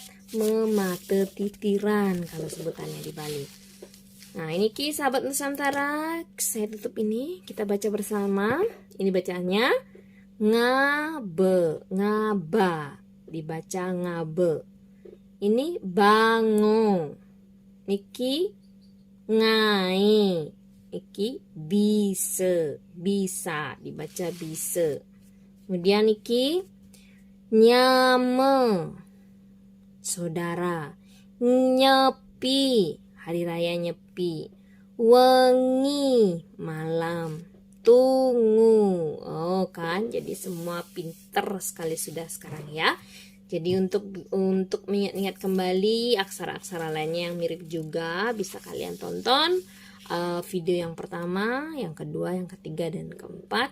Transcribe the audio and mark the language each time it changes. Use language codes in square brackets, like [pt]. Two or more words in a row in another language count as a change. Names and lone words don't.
[id] Memate titiran kalau sebutannya di Bali. Nah, ini Ki sahabat Nusantara, saya tutup ini, kita baca bersama. Ini bacaannya ngabe, ngaba, dibaca ngabe. Ini bango, [ban] niki ngai, [id] niki bisa, dibaca bisa. Kemudian [ban] niki nyame, [id] saudara. Nyepi, hari raya Nyepi. Wengi, malam. Tunggu. Oh kan, jadi semua pinter sekali sudah sekarang ya. Jadi untuk mengingat kembali aksara-aksara lainnya yang mirip juga bisa kalian tonton video yang pertama, yang kedua, yang ketiga, dan keempat.